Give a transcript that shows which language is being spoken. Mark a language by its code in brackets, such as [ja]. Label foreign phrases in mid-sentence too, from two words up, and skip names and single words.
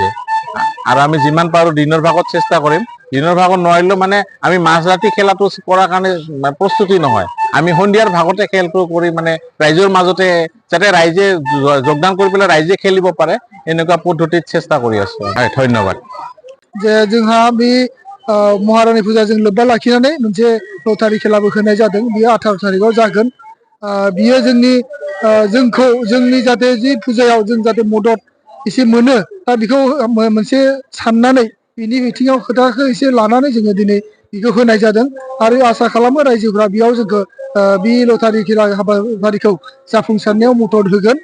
[as] আৰু আমি যিমান পাৰোঁ দিনৰ ভাগত চেষ্টা কৰিম। দিনৰ ভাগত নোৱাৰিলেও মানে আমি মাজৰাতি খেলাটো কৰাৰ কাৰণে প্ৰস্তুতি নহয়, আমি সন্ধিয়াৰ ভাগতে খেলটো কৰি মানে ৰাইজৰ মাজতে যাতে ৰাইজে যোগদান কৰি পেলাই ৰাইজে খেলিব পাৰে এনেকুৱা পদ্ধতিত চেষ্টা কৰি আছোঁ। হয়, ধন্যবাদ। [brx] जे जोंहा बे महारानी फुजाजों लोब्बा लाखिनानै मोनसे लटारि खेलाबो होनाय जादों। बियो 18 तारिखआव जागोन। बियो जोंनि जाहाथे जि फुजायाव जों जाहाथे मदद एसे मोनो दा बेखौ मोनसे साननानै बिनि बिथिङाव खोथाखौ एसे लानानै जोङो दिनै बेखौ होनाय जादों आरो आसा खालामो रायजोफ्रा बेयाव जोंखौ बे लटारि खेला हाबाफारिखौ जाफुंसारनायाव मदद होगोन।